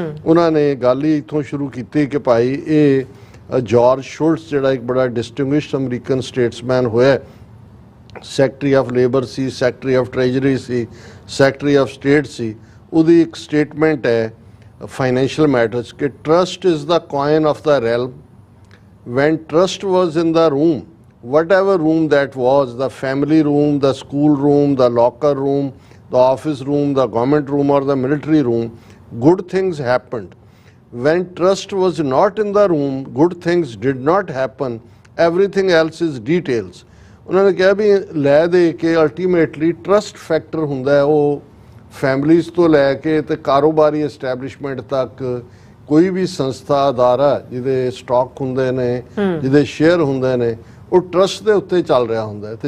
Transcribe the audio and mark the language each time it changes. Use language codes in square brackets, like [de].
[pa] ਉਹਨਾਂ ਨੇ ਗੱਲ ਹੀ ਇੱਥੋਂ ਸ਼ੁਰੂ ਕੀਤੀ ਕਿ ਭਾਈ ਇਹ ਜਾਰਜ ਸ਼ੁਲਟਸ ਜਿਹੜਾ ਇੱਕ ਬੜਾ ਡਿਸਟਿੰਗੁਇਸ਼ਡ ਅਮਰੀਕਨ ਸਟੇਟਸਮੈਨ ਹੋਇਆ, secretary of labour ਸੀ, secretary of treasury ਸੀ, secretary of state ਸੀ, ਉਹਦੀ ਇੱਕ ਸਟੇਟਮੈਂਟ ਹੈ ਫਾਈਨੈਂਸ਼ੀਅਲ ਮੈਟਰਸ ਕਿ [en] Trust is the coin of the realm. When trust was in the room, whatever room that was, the family room, the school room, the locker room, the office room, the government room or the military room, good things happened. When trust was not in the room, good things did not happen. Everything else is details. [pa] ਉਹਨਾਂ ਨੇ ਕਿਹਾ ਵੀ ਲੈ ਦੇ ਕੇ ultimately trust factor ਹੁੰਦਾ ਹੈ, ਉਹ families ਤੋਂ ਲੈ ਕੇ ਤੇ ਕਾਰੋਬਾਰੀ ਐਸਟੈਬਲਿਸ਼ਮੈਂਟ ਤੱਕ ਕੋਈ ਵੀ ਸੰਸਥਾ ਅਦਾਰਾ ਜਿਹਦੇ ਸਟਾਕ ਹੁੰਦੇ ਨੇ, ਜਿਹਦੇ ਸ਼ੇਅਰ ਹੁੰਦੇ ਨੇ, ਉਹ ਟਰਸਟ ਦੇ ਉੱਤੇ ਚੱਲ ਰਿਹਾ ਹੁੰਦਾ ਹੈ।